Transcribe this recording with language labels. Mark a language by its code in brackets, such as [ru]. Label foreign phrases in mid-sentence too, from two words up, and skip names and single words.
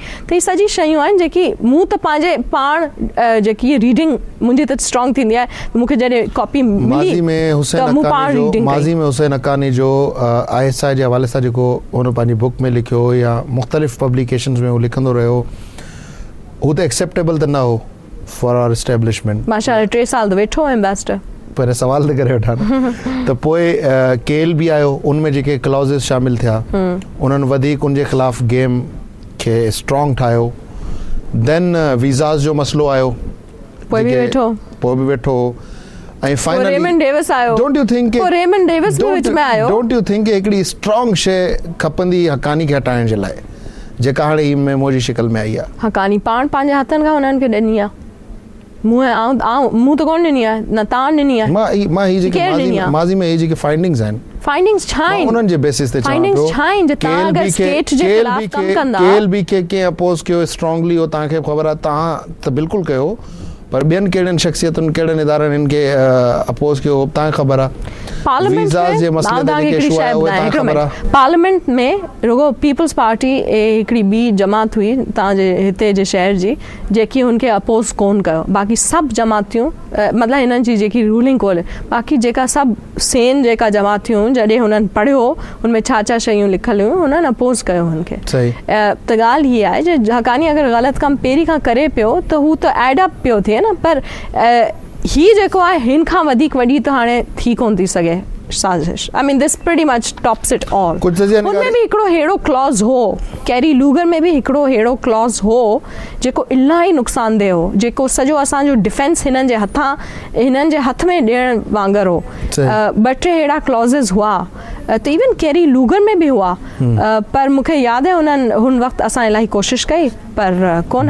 [sd] त हीअ सॼी शयूं आहिनि जेकी मूं त पंहिंजे पाण जेकी रीडिंग मुंहिंजी त स्ट्रॉन्ग थींदी आहे, मूंखे जॾहिं कॉपी मिली माज़ी में हुसैन हक़ानी जो ISI जे हवाले सां जेको हुन पंहिंजी बुक में लिखियो या मुख़्तलिफ़ पब्लिकेशन्स में हू लिखंदो रहियो, हू त एक्सेप्टेबल त न हो [en] for our establishment. [sd] माशाल्लाह 3 साल त वेठो हो एम्बेसडर। पर सवाल त करे वठां त पोइ केल बि आयो, उनमें जेके क्लॉज़ेस शामिल थिया उन्हनि वधीक उनजे ख़िलाफ़ गेम खे स्ट्रॉन्ग ठाहियो। देन वीज़ास जो मसलो आयो, पोइ बि वेठो ऐं फाइनली रेमंड डेविस आयो। [en] don't you think [sd] रेमंड डेविस बि विच में आयो? [en] don't you think [sd] हिकिड़ी स्ट्रॉन्ग शइ खपंदी हक़ानी खे हटाइण जे लाइ, जेका हाणे ही मेमो जी शिकल में आई आहे? हक़ानी पाण पंहिंजे हथनि खां हुननि खे ॾिनी आहे। मूं त कोन ॾिनी आहे, न तव्हां ॾिनी आहे। मां ही जेके माज़ी में ही जेके फाइंडिंग्स आहिनि, फाइंडिंग्स छा आहिनि उन्हनि जे बेसिस ते फाइंडिंग्स छा आहिनि? तव्हां अगरि स्टेट जे ख़िलाफ़ कमु कंदा, केल बी के कंहिं अपोज़ कयो स्ट्रॉन्गली, हो तव्हांखे ख़बर आहे, तव्हां त बिल्कुलु कयो, पर ॿियनि कहिड़नि शख़्सियतुनि कहिड़नि इदारनि हिन खे अपोज़ कयो तव्हांखे ख़बर आहे। पार्लियामेंट में रुगो पीपल्स पार्टी हिकिड़ी ॿी जमात हुई तव्हांजे हिते जे शहर जी, जेकी हुनखे अपोज़ कोन कयो। बाक़ी सभु जमातियूं मतिलबु हिननि जी जेकी रूलिंग कोल, बाक़ी जेका सभु सेन जेका जमातियूं जॾहिं हुननि पढ़ियो हुनमें छा छा शयूं लिखियलु हुयूं, हुननि अपोज़ कयो हुनखे। त ॻाल्हि हीअ आहे जो हक़ानी अगरि ग़लति कमु पहिरीं खां करे पियो त हू त [en] add up [sd] पियो थिए न, पर ही जेको आहे हिन खां वधीक वॾी त हाणे थी कोन थी सघे साज़िश। [en] I mean this pretty much tops it all. [sd] हुनमें बि हिकिड़ो अहिड़ो क्लॉज़ हो, कैरी लूगर में बि हिकिड़ो अहिड़ो क्लॉज़ हो जेको इलाही नुक़सानदेह हो, जेको सॼो असांजो डिफेंस हिननि जे हथ में ॾियण वांगुरु हो। 2-3 अहिड़ा क्लॉज़ेस हुआ, त इवन कैरी लूगर में बि हुआ, पर मूंखे यादि आहे हुन वक़्तु असां इलाही कोशिशि कई पर कोन।